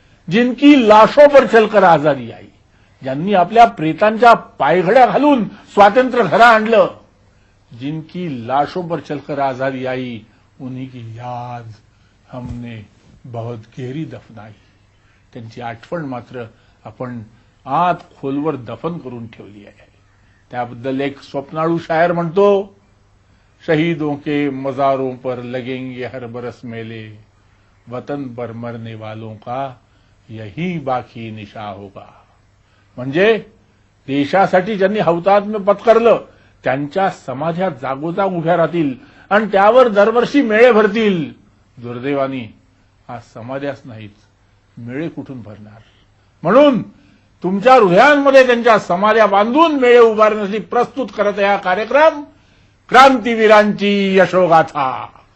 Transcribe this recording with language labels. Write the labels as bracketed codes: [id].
[hi] जिनकी लाशों पर चलकर आजादी आई, [mr] ज्यांनी आपल्या प्रेतांच्या पायघड्या घालून स्वातंत्र्य घरा आणलं, [hi] जिनकी लाशों पर चलकर आजादी आई, उन्हीं की याद हमने बहुत गहरी दफनाई. [mr] त्यांची आठवण मात्र आपण आत खोलवर दफन करून ठेवली आहे. त्याबद्दल एक स्वप्नाळू शायर म्हणतो, [hi] शहीदों के मजारों पर लगेंगे हर बरस मेले, वतन पर मरने वालों का यही बाकी निशा होगा. [mr] म्हणजे देशासाठी ज्यांनी हौतात्म्य पत्करलं त्यांच्या समाध्या जागोजाग उभ्या राहतील आणि त्यावर दरवर्षी मेळे भरतील. दुर्दैवानी हा समाध्याच नाहीत, मेळे कुठून भरणार. म्हणून तुमच्या हृदयांमध्ये त्यांच्या समाध्या बांधून मेळे उभारण्यासाठी प्रस्तुत करत हा कार्यक्रम क्रांतीवीरांची यशोगाथा.